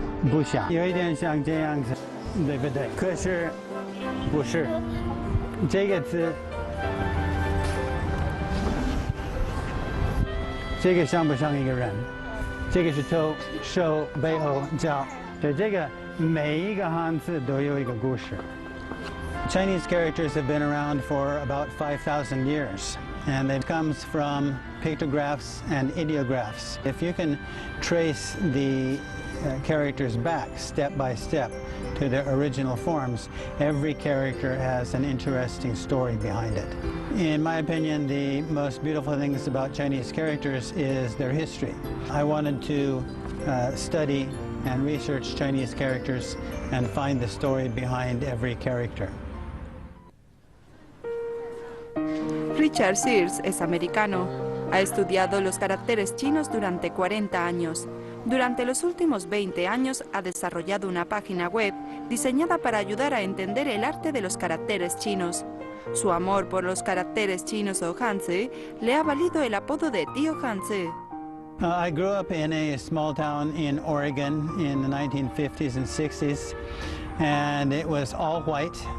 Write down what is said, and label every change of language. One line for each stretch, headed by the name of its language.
Chinese: 不像，有一点像这样子，对不对？可是不是这个字，这个像不像一个人？这个是头、手、背后、脚，对，这个每一个汉字都有一个故事。
English: Chinese characters have been around for about 5,000 years, and it comes from pictographs and ideographs. If you can trace the characters back step by step to their original forms, every character has an interesting story behind it. In my opinion, the most beautiful things about Chinese characters is their history. I wanted to study and research Chinese characters and find the story behind every character.
Spanish: Richard Sears es americano. Ha estudiado los caracteres chinos durante 40 años. Durante los últimos 20 años ha desarrollado una página web diseñada para ayudar a entender el arte de los caracteres chinos. Su amor por los caracteres chinos o Hanzi le ha valido el apodo de Tío Hanzi.
English: I grew up in a small town in Oregon in the 1950s and 60s, and it was all white.